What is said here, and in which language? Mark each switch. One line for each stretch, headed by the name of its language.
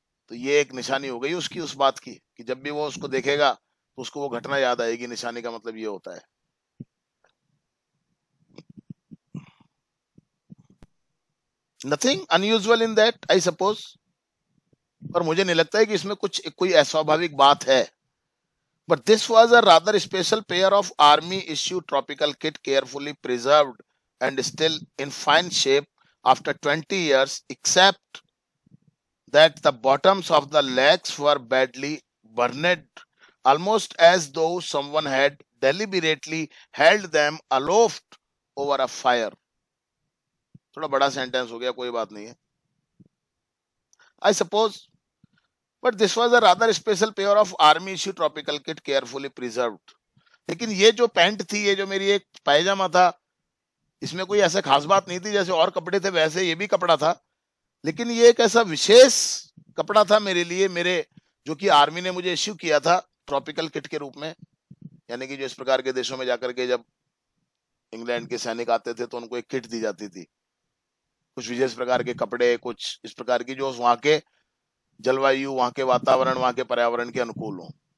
Hindi: तो ये एक निशानी हो गई उसकी, उस बात की कि जब भी वो उसको देखेगा तो उसको वो घटना याद आएगी। निशानी का मतलब ये होता है।
English: nothing unusual in that I suppose,
Hindi: और मुझे नहीं लगता है कि इसमें कुछ कोई अस्वाभाविक बात है।
English: But this was a rather special pair of army issue tropical kit, carefully preserved and still in fine shape after 20 years, except that the bottoms of the legs were badly burned, almost as though someone had deliberately held them aloft over a fire.
Hindi: थोड़ा बड़ा sentence हो गया, कोई बात नहीं है।
English: I suppose, but this was a rather special pair of army issue tropical kit carefully preserved.
Hindi: लेकिन ये जो पैंट थी, ये जो मेरी एक पायजामा था, इसमें कोई ऐसा खास बात नहीं थी। जैसे और कपड़े थे वैसे ये भी कपड़ा था, लेकिन ये एक ऐसा विशेष कपड़ा था मेरे लिए, मेरे जो कि आर्मी ने मुझे इश्यू किया था ट्रॉपिकल किट के रूप में। यानी कि जो इस प्रकार के देशों में जाकर के जब इंग्लैंड के सैनिक आते थे तो उनको एक किट दी जाती थी, कुछ विशेष प्रकार के कपड़े, कुछ इस प्रकार की जो वहां के जलवायु, वहां के वातावरण, वहां के पर्यावरण के अनुकूल हो।